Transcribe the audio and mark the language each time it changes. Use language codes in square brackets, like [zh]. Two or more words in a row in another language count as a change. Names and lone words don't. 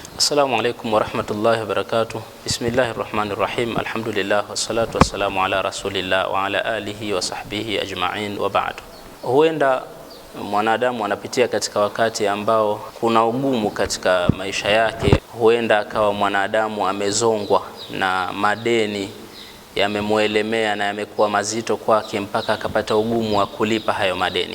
[ar] السلام عليكم ورحمة الله وبركاته. بسم الله الرحمن الرحيم. الحمد لله والصلاة والسلام على رسول الله وعلى آله وصحبه أجمعين وبعد. [sw] Huenda mwanadamu anapitia katika wakati ambao kuna ugumu katika maisha yake. Huenda akawa mwanadamu amezongwa na madeni yamemuelemea na yamekuwa mazito kwake mpaka akapata ugumu wa kulipa hayo madeni.